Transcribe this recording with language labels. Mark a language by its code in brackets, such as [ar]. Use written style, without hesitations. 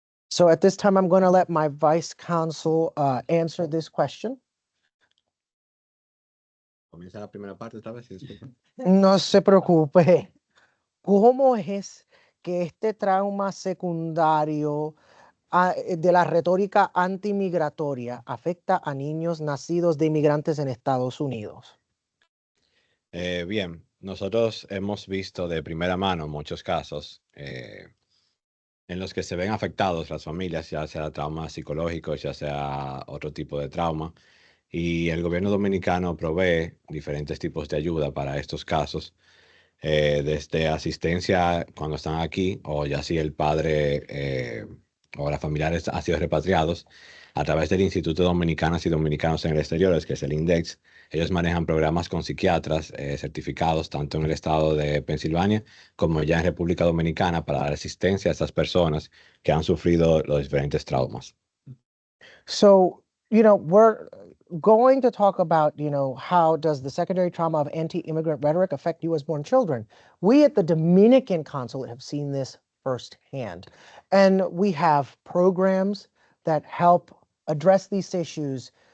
[en] So at this time, I'm going to let my vice consul answer this question. [es] Comienza la primera parte esta vez, disculpa. No se preocupe. ¿Cómo es que este trauma secundario de la retórica antimigratoria afecta a niños nacidos de inmigrantes en Estados Unidos? Bien, nosotros hemos visto de primera mano muchos casos en los que se ven afectados las familias, ya sea traumas psicológicos, ya sea otro tipo de trauma. Y el gobierno dominicano provee diferentes tipos de ayuda para estos casos, desde asistencia cuando están aquí, o ya si el padre o las familiares han sido repatriados, a través del Instituto de Dominicanas y Dominicanos en el Exterior, que es el INDEX. Ellos manejan programas con psiquiatras certificados tanto en el estado de Pensilvania como ya en República Dominicana para dar asistencia a estas personas que han sufrido los diferentes traumas. [en] So, we're going to talk about, how does the secondary trauma of anti-immigrant rhetoric affect U.S.-born children? We at the Dominican Consulate have seen this firsthand. And we have programs that help address these issues.